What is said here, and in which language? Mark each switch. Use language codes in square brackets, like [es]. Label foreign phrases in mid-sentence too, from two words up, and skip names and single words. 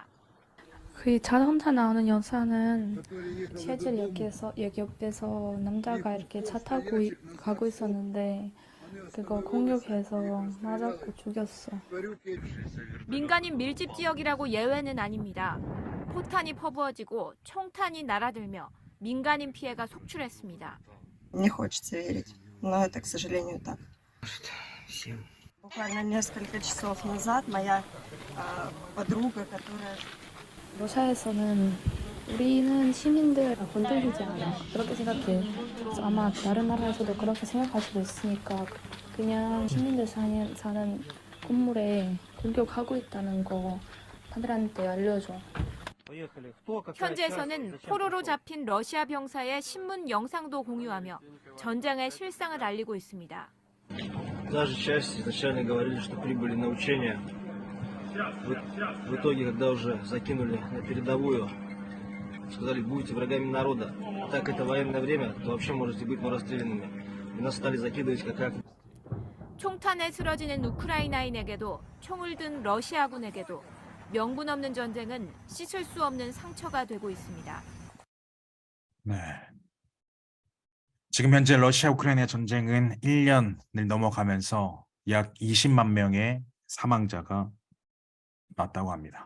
[ko] 그 자동차 나오는 영상은 지하철 여기 옆에서 남자가 이렇게 차 타고 가고 있었는데 그거 공격해서 맞았고 죽였어. 민간인 밀집 지역이라고 예외는 아닙니다. 포탄이 퍼부어지고 총탄이 날아들며 민간인 피해가 속출했습니다. [ru] Не хочется верить, но это, к сожалению, так. Буквально несколько часов назад моя подруга, которая... [ko] 러시아에서는 우리는 시민들 건들리지 않아. 그렇게 생각해. 그래서 아마 다른 나라에서도 그렇게 생각할 수도 있으니까 그냥 시민들 사는 건물에 공격하고 있다는 거 다들한테 알려줘. 현지에서는 포로로 잡힌 러시아 병사의 신문 영상도 공유하며 전쟁의 실상을 알리고 있습니다. [ru] Даже часть изначально говорили, что прибыли на учения. В итоге, когда уже закинули на передовую, сказали, будете врагами народа. Так это военное время, то вообще можете быть расстрелянными. И нас стали закидывать как. [ko] 총탄에 쓰러지는 우크라이나인에게도 총을 든 러시아군에게도 명분 없는 전쟁은 씻을 수 없는 상처가 되고 있습니다. 네. 지금 현재 러시아 우크라이나 전쟁은 1년을 넘어가면서 약 20만 명의 사망자가 났다고 합니다.